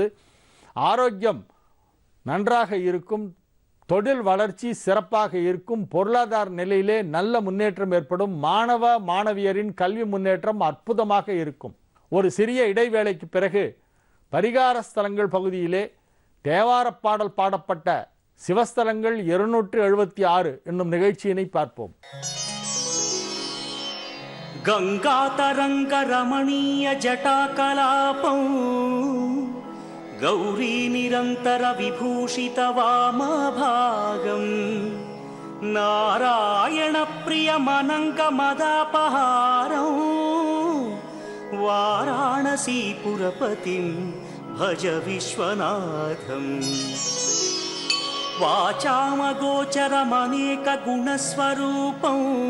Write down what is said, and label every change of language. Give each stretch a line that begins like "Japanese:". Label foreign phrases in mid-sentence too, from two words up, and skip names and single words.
Tamil: ஆரோக்கியம் நன்றாக இருக்கும், தொழில் வளர்ச்சி சிறப்பாக இருக்கும், பொருளாதார நிலையிலே நல்ல முன்னேற்றம் ஏற்படும், மாணவ மாணவியரின் கல்வி முன்னேற்றம் அற்புதமாக இருக்கும். ஒரு சிறிய இடைவேளைக்கு பிறகு பரிகார ஸ்தலங்கள் பகுதியிலே தேவாரப் பாடல் பாடப்பட்ட சிவஸ்தலங்கள் 276 என்னும் நிகழ்ச்சியினை பார்ப்போம்.
Sanskrit: गंगातरंग रमणीय जटाकलापं गौरी निरंतर विभूषित वामभागं नारायण प्रिय मनंग मदापहारं वाराणसीपुरपतिं भज विश्वनाथं वाचामगोचरमनेक गुणस्वरूपं